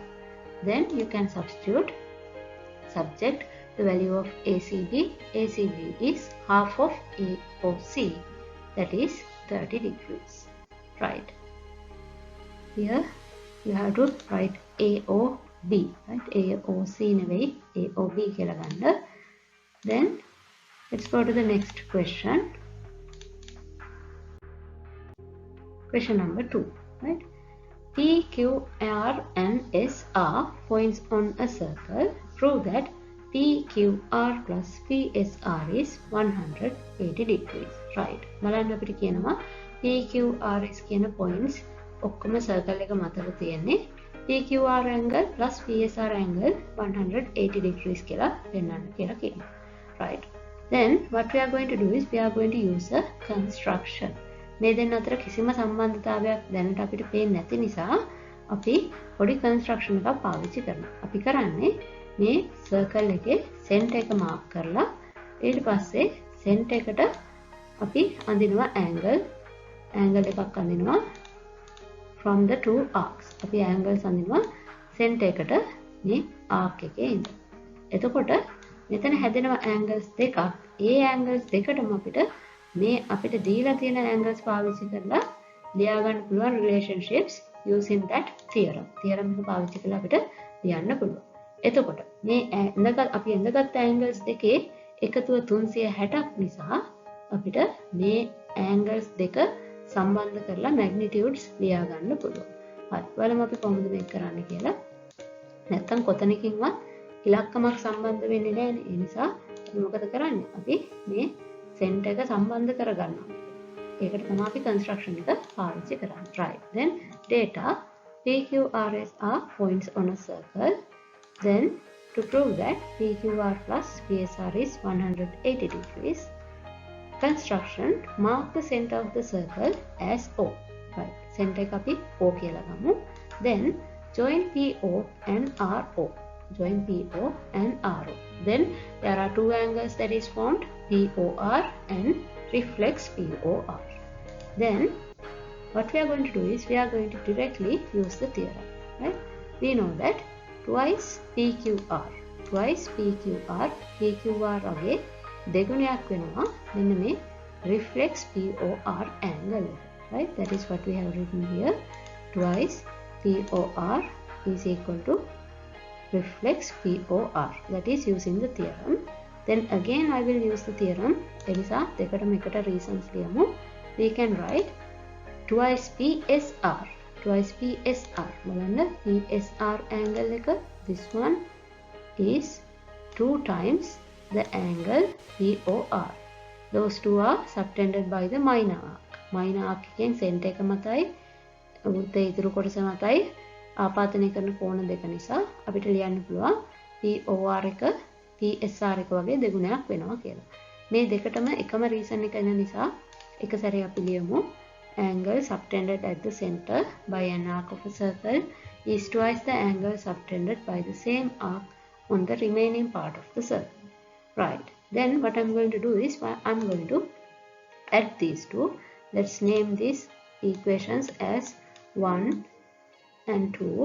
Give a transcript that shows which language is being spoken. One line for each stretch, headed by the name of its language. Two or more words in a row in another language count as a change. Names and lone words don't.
English: Then you can substitute, subject the value of ACB. ACB is half of AOC. That is 30 degrees. Right. Here you have to write AOB.
Sinhala: Right. AOC නෙවෙයි AOB කියලා ගන්න.
English: Then let's go to the next question. Question number 2. Right. P, Q, R and S are points on a circle. Prove that PQR plus PSR is 180 degrees. Right.
Sinhala: බලන්න අපිට කියනවා PQRS කියන points ඔක්කොම circle එක මතක තියෙන්නේ
English: PQR angle plus PSR angle 180 degrees
Sinhala: කියලා පෙන්නන්න කියලා කියනවා.
English: Right. Then what we are going to do is we are going to use a construction.
Sinhala: මේ දෙන්න අතර කිසිම සම්බන්ධතාවයක් දැනට අපිට පේන්නේ නැති නිසා අපි පොඩි construction එකක් පාවිච්චි කරනවා. අපි කරන්නේ මේ circle එකේ center එක mark කරලා ඊට පස්සේ center එකට අපි අඳිනවා angle එකක් අඳිනවා
English: from the two arcs.
Sinhala: අපි angles අඳිනවා center එකට මේ arc එකේ ඉඳලා. එතකොට මෙතන හැදෙනවා angles දෙකක්. ඒ angles දෙකටම අපිට දීලා තියෙන angles පාවිච්චි කරලා ලියා ගන්න පුළුවන්
English: relationships using that theorem.
Sinhala: theorem එක පාවිච්චි කරලා අපිට ලියන්න පුළුවන්. එතකොට මේ අපි ඇඳගත් angles දෙකේ එකතුව 360ක් නිසා අපිට මේ angles දෙක සම්බන්ධ කරලා magnitudes ලියා ගන්න පුළුවන්. හරි. බලමු අපි කොහොමද මේක කරන්න කියලා. නැත්තම් කොතනකින්වත් ඉලක්කමක් සම්බන්ධ වෙන්නේ නැහැ. ඒ නිසා අපි මොකද කරන්නේ? අපි මේ center එක සම්බන්ධ කරගන්නවා. ඒකට තමයි අපි construction එක පාවිච්චි කරන්නේ.
English: Right. Then data PQRS are points on a circle. Then to prove that PQR plus PSR is 180 degrees, construction mark the center of the circle as O.
Sinhala: Right. Center එක අපි O කියලා ගමු.
English: Then join PO and RO. Join PO and RO. Then there are two angles that is formed, POR and reflex POR. Then what we are going to do is we are going to directly use the theorem. Right? We know that twice PQR
Sinhala: වගේ දෙගුණයක් වෙනවා මෙන්න මේ
English: reflex POR angle. Right? That is what we have written here. Twice POR is equal to reflex POR. That is using the theorem. Then again I will use the theorem.
Sinhala: එනිසා දෙකටම එකට reasons ලියමු.
English: We can write twice PSR.
Sinhala: බලන්න PSR angle එක,
English: this one is 2 times the angle POR. Those two are subtended by the minor arc.
Sinhala: Minor arc එකෙන් center එක මතයි උත්තේ ඉතුරු කොටස මතයි ආපාතනය කරන කෝණ දෙක නිසා අපිට ලියන්න පුළුවන් POR එක PSR එක වගේ දෙගුණයක් වෙනවා කියලා. මේ දෙකටම එකම reason එක එන නිසා එක සැරේ අපි ලියමු
English: angle subtended at the center by an arc of a circle is twice the angle subtended by the same arc on the remaining part of the circle.
Sinhala: Right.
English: Then what I'm going to do is I'm going to add these two. Let's name these equations as 1 and 2.